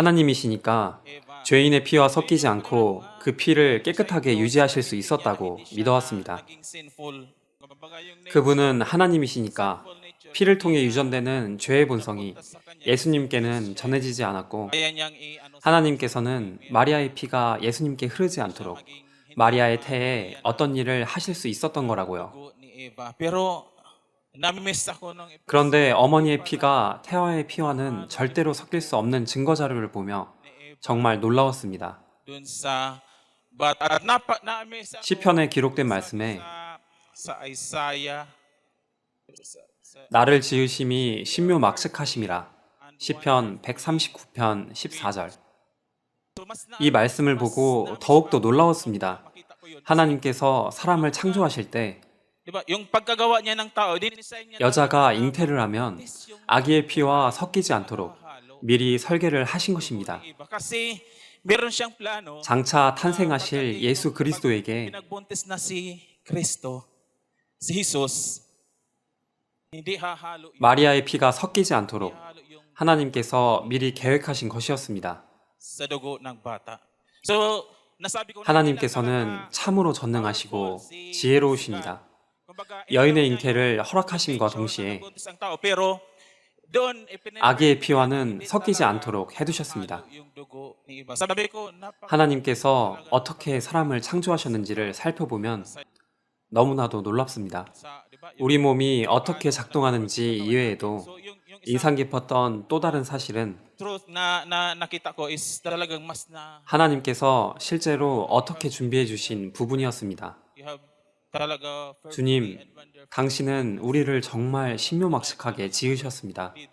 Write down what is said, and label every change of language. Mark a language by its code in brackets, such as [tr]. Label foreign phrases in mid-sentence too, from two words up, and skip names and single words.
[ko] 하나님이시니까 [tl] Eva. [ko] 죄인의 피와 섞이지 않고 그 피를 깨끗하게 유지하실 수 있었다고 믿어왔습니다. [tl] Naging sinful. Kumbaga yung [ko] 그분은 하나님이시니까 피를 통해 유전되는 죄의 본성이 예수님께는 전해지지 않았고 [tl] kaya niyang [ko] 하나님께서는 마리아의 피가 예수님께 흐르지 않도록 마리아의 태에 어떤 일을 하실 수 있었던 거라고요. [tl] dugo ni Eva. Pero nami-miss ako nung [ko] 그런데 어머니의 피가 태아의 피와는 절대로 섞일 수 없는 증거 자료를 보며 정말 놀라웠습니다. [tl] dun sa but na-miss ako [ko] 시편에 기록된 말씀에 [tl] sa Isaiah [ko] 나를 지으심이 신묘막측하심이라 시편 139편 14절. [tl] So, mas na- [ko] 이 말씀을 보고 더욱더 놀라웠습니다. [tl] makita ko yun. [ko] 하나님께서 사람을 창조하실 때 [tl] Di ba? Yung pagkagawa niya ng tao, dinidesign niya [ko] 여자가 잉태를 하면 아기의 피와 섞이지 않도록 미리 설계를 하신 것입니다. [tl] iba. Kasi meron siyang plano. [ko] 장차 탄생하실 예수 그리스도에게 [tl] Pinagbuntis na si Kristo, si Jesus, hindi hahalo yung [ko] 마리아의 피가 섞이지 않도록 [tl] halo yung [ko] 하나님께서 미리 계획하신 것이었습니다. [tl] sa dugo ng bata. So, nasabi ko na [ko] 하나님께서는 참으로 전능하시고 지혜로우십니다. 여인의 잉태를 허락하심과 동시에 [tl] pero doon [ko] 아기의 피와는 섞이지 않도록 해두셨습니다. [tl] yung dugo ni iba. Sabi ko, [ko] 하나님께서 어떻게 사람을 창조하셨는지를 살펴보면 너무나도 놀랍습니다. [tl] di ba? [ko] 우리 몸이 어떻게 작동하는지 이외에도 [tl] So, yung [ko] 인상 깊었던 또 다른 사실은 [tl] truth na nakita ko is talagang mas na [ko] 하나님께서 실제로 어떻게 준비해 주신 부분이었습니다. [en] you have talaga [ko] 주님, [en] perfectly and wonderfully [ko] 당신은 우리를 정말 신묘막측하게 지으셨습니다.